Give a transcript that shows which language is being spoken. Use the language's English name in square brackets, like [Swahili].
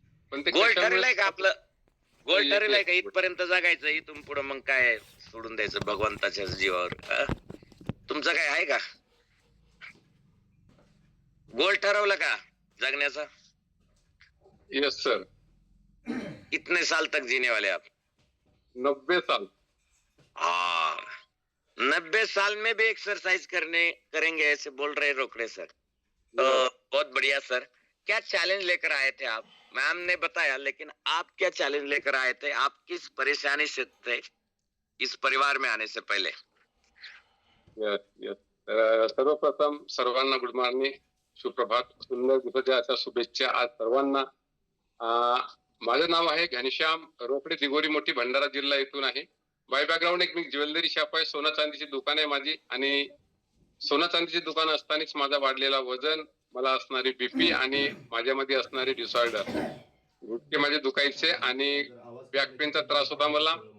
[Marathi] पण ते गोल कशामुळे ठरलंय का आपलं? गोल येत ठरलंय का नाही. इथपर्यंत जगायचं, इथून पुढे मग काय सोडून द्यायचं भगवंताच्या जीवावर? तुमचं काय आहे का गोल ठरवलं का जगण्याचा? [English] Yes sir. [Hindi] कितने साल तक जीने वाले आप? 90 साल. 90 साल में भी एक्सरसाइज करेंगे ऐसे बोल रहे रोकड़े सर। तो बहुत बढ़िया सर। क्या चैलेंज लेकर आए थे आप? मैम ने बताया, लेकिन आप क्या चैलेंज लेकर आए थे? आप किस परेशानी से थे इस परिवार में आने से पहले? [English] Yes yes. [Marathi] सर्वप्रथम सर्वांना गुड मॉर्निंग, सुप्रभात, सुंदर दिवसाच्या अशा शुभेच्छा आज सर्वांना. माझं नाव आहे घनश्याम रोकडे, दिगोरी मोठी, भंडारा जिल्हा येथून आहे. बाय बॅकग्राऊंड एक मी ज्वेलरी शॉप आहे, सोना चांदीची दुकान आहे माझी. आणि सोना चांदीची दुकान असतानाच माझा वाढलेला वजन, मला असणारी बीपी आणि माझ्यामध्ये असणारे डिसऑर्डर, गुडघे माझे दुखायचे आणि बॅक पेनचा त्रास होता मला.